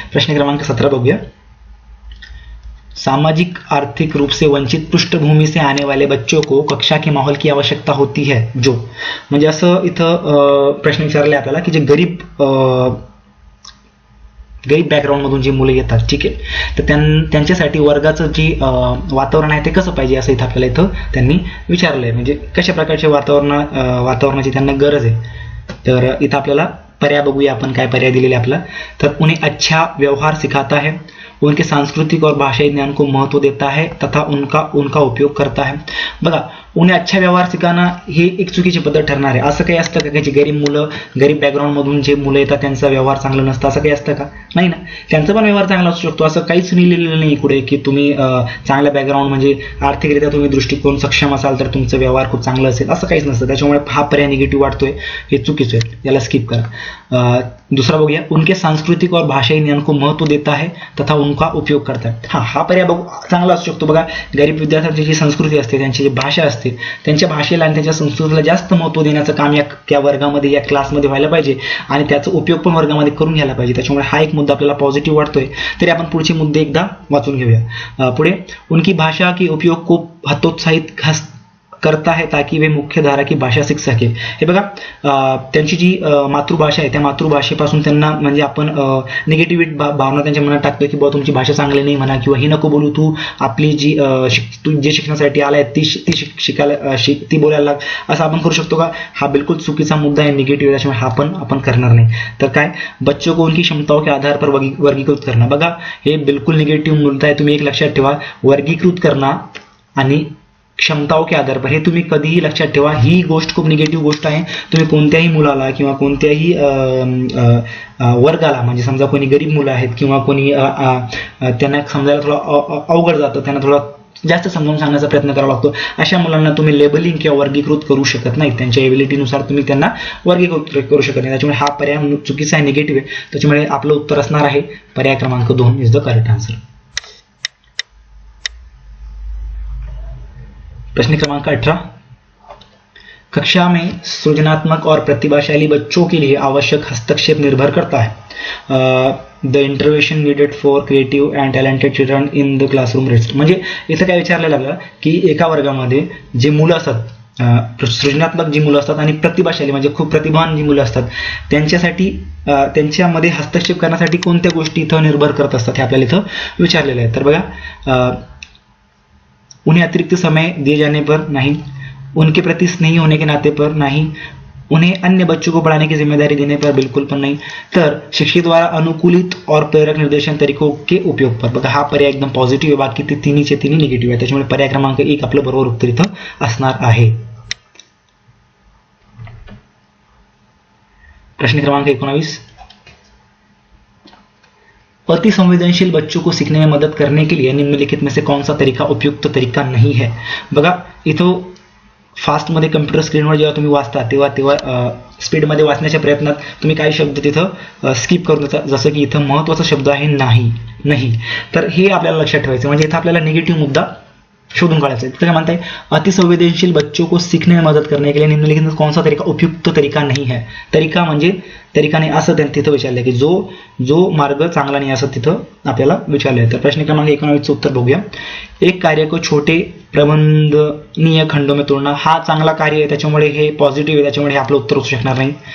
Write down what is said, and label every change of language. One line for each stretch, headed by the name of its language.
Marathi: प्रश्न क्रमांक 17 बघूया.
Hindi: सामाजिक आर्थिक रूप से वंचित पृष्ठभूमि से आने वाले बच्चों को कक्षा के माहौल की आवश्यकता होती है जो,
Marathi: म्हणजे असं इथं प्रश्न विचारले आपल्याला की जे गरीब बॅकग्राऊंड मधून जी मुलं येतात, ठीक आहे, तर त्यांच्यासाठी वर्गाचं जे वातावरण आहे ते कसं पाहिजे, असं इथं आपल्याला त्यांनी विचारलंय. म्हणजे कशा प्रकारचे वातावरणाची त्यांना गरज आहे. तर इथं आपल्याला पर्याय बघूया आपण, काय पर्याय दिलेले आपला.
Hindi: तर उन्हें अच्छा व्यवहार सिखाता है, उनके सांस्कृतिक और भाषाई ज्ञान को महत्व देता है तथा उनका उपयोग करता है.
Marathi: बघा,
Hindi: उन्हें अच्छा व्यवहार सिखाना
Marathi: हे एक चुकीची पद्धत ठरणार आहे. असं काही असतं का की गरीब बॅकग्राऊंड मधून जे मुलं येतात त्यांचा व्यवहार चांगला नसतं, असं काही असतं का? नाही ना. त्यांचा पण व्यवहार चांगला असू शकतो. असं काहीच लिहिलेलं नाही पुढे की तुम्ही चांगल्या बॅकग्राऊंड म्हणजे आर्थिकरित्या तुम्ही दृष्टिकोन सक्षम असाल तर तुमचं व्यवहार खूप चांगलं असेल, असं काहीच नसतं. त्याच्यामुळे हा पर्याय निगेटिव्ह वाटतोय, हे चुकीचं आहे, याला स्किप करा. दुसरा बघूया.
Hindi: उनके सांस्कृतिक और भाषाई ज्ञान को महत्व देता है तथा उनका उपयोग करता है.
Marathi: हा पर्याय बघू चांगला असू शकतो. बघा, गरीब विद्यार्थ्यांची जी संस्कृती असते, त्यांची जी भाषा असते, असतील त्यांच्या भाषेला आणि त्यांच्या संस्कृतीला जास्त महत्त्व देण्याचं काम या वर्गामध्ये या क्लासमध्ये व्हायला पाहिजे आणि त्याचा उपयोग पण वर्गामध्ये करून घ्यायला पाहिजे. त्याच्यामुळे हा एक मुद्दा आपल्याला पॉझिटिव्ह वाटतोय. तरी आपण पुढचे मुद्दे एकदा वाचून घेऊया.
Hindi: पुढे उनकी भाषा की उपयोग खूप हतोत्साहित करता है ताकि वे मुख्य धारा की भाषा सीख सके.
Marathi: हे बघा त्यांची जी मातृभाषा आहे त्या मातृभाषेपासून त्यांना म्हणजे आपण निगेटिव्ह भावना त्यांच्या मनात टाकतो की बाबा तुमची भाषा चांगली नाही म्हणा किंवा ही नको बोलू, तू आपली जी तू जे शिकण्यासाठी आलाय ती शिकायला ती बोलायला लाग, असं आपण करू शकतो का? हा बिलकुल चुकीचा मुद्दा आहे, निगेटिव्ह. त्याच्यामुळे हा पण आपण करणार नाही.
Hindi: तर काय, बच्चों को उनकी क्षमताओं के आधार पर वर्गीकृत करना.
Marathi: बघा हे बिलकुल निगेटिव्ह मुद्दा आहे. तुम्ही एक लक्षात ठेवा,
Hindi: वर्गीकृत करना
Marathi: आणि
Hindi: क्षमताओं के आधार पर,
Marathi: हे तुम्ही कधीही लक्षात ठेवा. ही गोष्ट खूप निगेटिव्ह गोष्ट आहे. तुम्ही कोणत्याही मुलाला किंवा कोणत्याही वर्गाला, म्हणजे समजा कोणी गरीब मुलं आहेत किंवा कोणी त्यांना समजायला थोडं अवघड जातं, त्यांना थोडा जास्त समजावून सांगण्याचा प्रयत्न करावा लागतो, अशा मुलांना तुम्ही लेबलिंग किंवा वर्गीकृत करू शकत नाही. त्यांच्या एबिलिटीनुसार तुम्ही त्यांना वर्गीकृत करू शकत नाही. त्याच्यामुळे हा पर्याय चुकीचा आहे, निगेटिव्ह आहे. त्याच्यामुळे आपलं उत्तर असणार आहे पर्याय क्रमांक 2
English: Is the correct answer.
Hindi: प्रश्न क्रमांक 18, कक्षा में सृजनात्मक और प्रतिभाशाली बच्चों के लिए आवश्यक हस्तक्षेप निर्भर करता है.
English: The intervention needed for creative and talented children in the classroom rest.
Marathi: म्हणजे इथं काय विचारलेलं लागलं की एका वर्गामध्ये जे मुलं असतात, सृजनात्मक जी मुलं असतात आणि प्रतिभाशाली म्हणजे खूप प्रतिभावान जी मुलं असतात, त्यांच्यासाठी त्यांच्यामध्ये हस्तक्षेप करण्यासाठी कोणत्या गोष्टी इथं निर्भर करत असतात हे आपल्याला इथं विचारलेलं आहे.
Hindi: तर बघा, उन्हें अतिरिक्त समय दिए जाने पर नहीं, उनके प्रति स्नेही होने के नाते पर नहीं, उन्हें अन्य बच्चों को पढ़ाने की जिम्मेदारी देने पर बिल्कुल
Marathi: पण नाही, तर
Hindi: शिक्षक द्वारा अनुकूलित और प्रेरक निर्देशन तरीकों के उपयोग पर.
Marathi: बघा हा पर्याय एकदम पॉझिटिव्ह आहे, बाकी ते तिन्हीचे तिन्ही निगेटिव्ह आहे. त्याच्यामुळे पर्याय क्रमांक 1 आपलं बरोबर उत्तर इथं असणार आहे.
Hindi: प्रश्न क्रमांक 19, अति संवेदनशील बच्चों को सीखने में मदद करने के लिए निम्नलिखित में से कौन सा तरीका उपयुक्त तरीका नहीं है.
Marathi: बघा इथं फास्टमध्ये कम्प्युटर स्क्रीनवर जेव्हा तुम्ही वाचता तेव्हा स्पीडमध्ये वाचण्याच्या प्रयत्नात तुम्ही काही शब्द तिथं स्किप करून देता, जसं की इथं महत्त्वाचा शब्द आहे नाही. तर हे आपल्याला लक्षात ठेवायचं, म्हणजे इथं आपल्याला निगेटिव्ह मुद्दा शोधून काढायचा है.
Hindi: तो क्या मानता है, अतिसंवेदनशील बच्चों को सीखने में मदद करने के लिए निम्नलिखित में कौन सा तरीका उपयुक्त तरीका नहीं है.
Marathi: तरीका म्हणजे तरीका नाही असं तिथं विचारलंय की जो मार्ग चांगला नाही असं तिथं आपल्याला विचारलंय. तर प्रश्न क्रमांक 19 उत्तर बघूया.
Hindi: एक कार्य को छोटे प्रबंधनीय खंडों में तोड़ना,
Marathi: हा चांगला कार्य आहे, त्याच्यामुळे हे पॉझिटिव्ह आहे, त्याच्यामुळे हे आपलं उत्तर असू शकणार नाही.